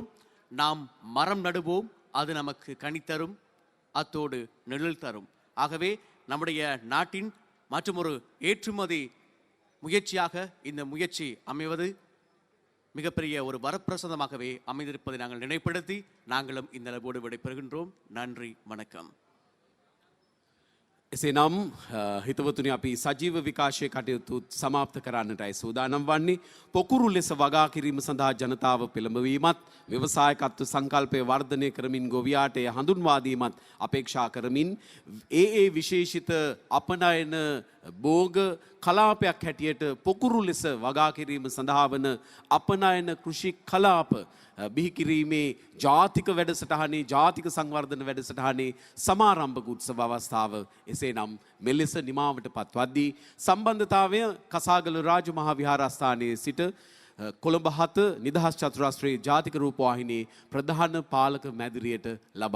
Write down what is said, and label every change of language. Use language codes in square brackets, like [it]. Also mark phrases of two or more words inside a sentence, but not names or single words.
[ta] நாம் மரம் நடுவோம், அது நமக்கு கனி தரும், அத்தோடு நிழல் தரும். ஆகவே நம்முடைய நாட்டின் மற்றொரு ஏற்றுமதி முயற்சியாக இந்த முயற்சி அமைவது மிகப்பெரிய ஒரு வரப்பிரசாதமாகவே அமைந்திருப்பதை நாங்கள் நினைப்படுத்தி நாங்களும் இந்த அளவோடு விடைபெறுகின்றோம். நன்றி, வணக்கம். [si] එසේනම් හිතවතුනි අපි සජීව විකාශය කටයුතු සමාප්ත කරන්නටයි සූදානම් වන්නේ. පොකුරු ලෙස වගා කිරීම සඳහා ජනතාව පෙළඹවීමත් ව්‍යවසායකත්ව සංකල්පය වර්ධනය කරමින් ගොවියාට එය හඳුන්වා දීමත් අපේක්ෂා කරමින් ඒ විශේෂිත අපනයන භෝග කලාපයක් හැටියට පොකුරු ලෙස වගා කිරීම සඳහා වන අපනයන කෘෂි කලාප බිහි කිරීමේ ජාතික වැඩසටහනේ ජාතික සංවර්ධන වැඩසටහනේ සමාරම්භක උත්සව අවස්ථාව එසේනම් මෙලෙස නිමාවට පත්වද්දී සම්බන්ධතාවය කසාගල රාජමහා විහාරස්ථානයේ සිට කොළඹ 7 නිදහස් චතුරස්‍රයේ ජාතික රූපවාහිනියේ ප්‍රධාන පාලක මැදිරියට ලබා දෙනවා.